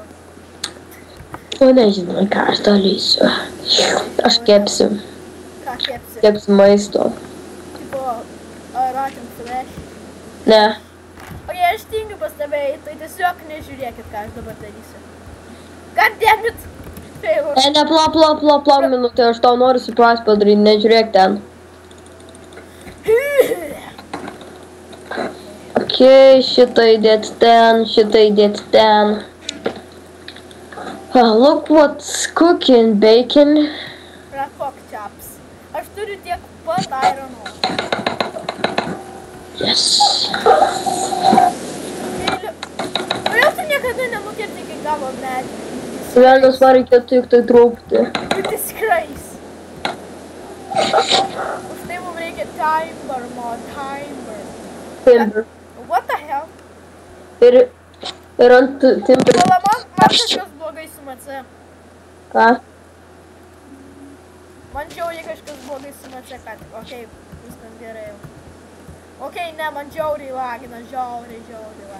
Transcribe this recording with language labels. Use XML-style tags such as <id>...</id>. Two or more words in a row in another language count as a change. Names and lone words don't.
<lt>O nežinau, ką aš darysiu. Aš kepsiu. Ką kepsi? Kepsiu maisto.</lt> <en>Tipo, rotten flesh?</en> <lt>Ne. Ok, aš tingiu pas tave, tai tiesiog nežiūrėkit, ką aš dabar darysiu.</lt> <en>God damn it!</en> <lt>Ne, pla minutę, aš tau noriu surprise padaryti, nežiūrėk ten. Ok, šitą įdėti ten.</lt> <en>Look what's cooking, bacon. Pork chops.</en> <lt>Aš turiu tiek pat irono. Yes. Kodėl tu niekada nenukirti iki galo medį? Velnias man reikėtų tik tai trūkti.</lt> <en>You disgrace.</en> <lt>Už tai mums reikia timer, Timber.</lt> <en>What the hell?</en> <lt>Ir ant timber. Man kažkas blogai su MC. Ką? Man žiauriai kažkas blogai su MC, kad, okei, viskas gerai. Okei, ne, man žiauriai lagina, žiauriai lagina.</lt>